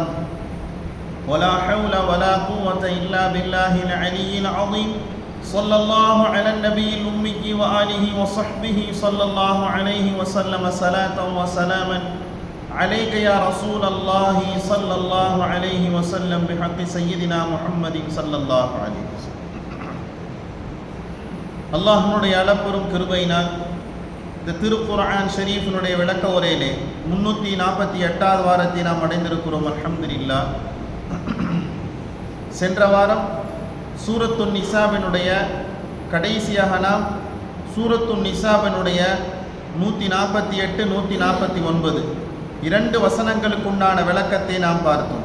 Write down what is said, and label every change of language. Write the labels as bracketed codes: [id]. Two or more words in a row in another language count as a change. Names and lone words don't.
[ar] ولا حول ولا قوة إلا بالله العلي العظيم صلى الله على النبي الأمي وآله وصحبه صلى الله عليه وسلم صلاة وسلاما عليك يا رسول الله صلى الله عليه وسلم بحق سيدنا محمد صلى الله عليه وسلم. [ta] அல்லாஹ்வுடைய அளப்பெரும் கிருபையினால் இந்த திருக்குர்ஆன் ஷரீஃபினுடைய விளக்க உரையிலே 348வது வாரத்தை நாம் அடைந்திருக்கிறோம். அல்ஹம்துலில்லாஹ். சென்ற வாரம் சூரத்துன் நிசாவினுடைய கடைசியாக நாம் சூரத்துன் நிசாவினுடைய 148 149 இரண்டு வசனங்களுக்குண்டான விளக்கத்தை நாம் பார்த்தோம்.